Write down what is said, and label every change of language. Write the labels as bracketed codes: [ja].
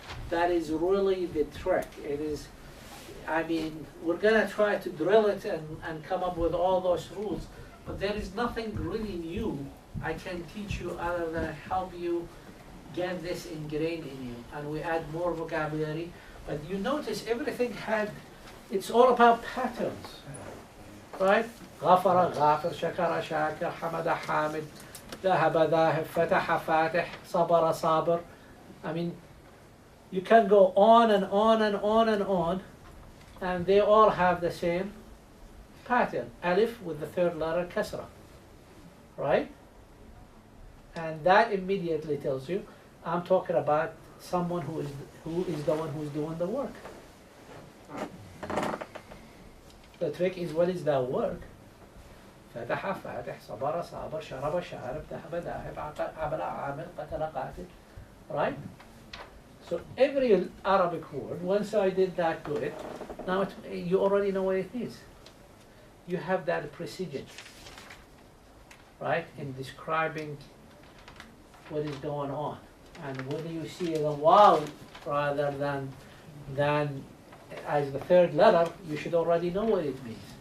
[en] That is really the trick. It is, I mean, we're gonna try to drill it and come up with all those rules, but there is nothing really new I can teach you other than help you get this ingrained in you. And we add more vocabulary, but you notice everything it's all about patterns, right? [ar] غفر غافر شكر شاكر حمد حامد ذهب ذاهب فتح فاتح صبر صابر. [en] I mean, you can go on and on and on and on, and they all have the same pattern. Alif with the third letter kasra, right? And that immediately tells you I'm talking about someone who is the one who's doing the work. The trick is, what is that work? [ar] فتح فاتح صبر صابر شرب شارب ذهب ذاهب عمل عامل قتل قاتل. [en] Right? So every Arabic word, once I did that to it, now you already know what it is. You have that precision, right, in describing what is going on. And when you see the wow rather than as the third letter, you should already know what it means.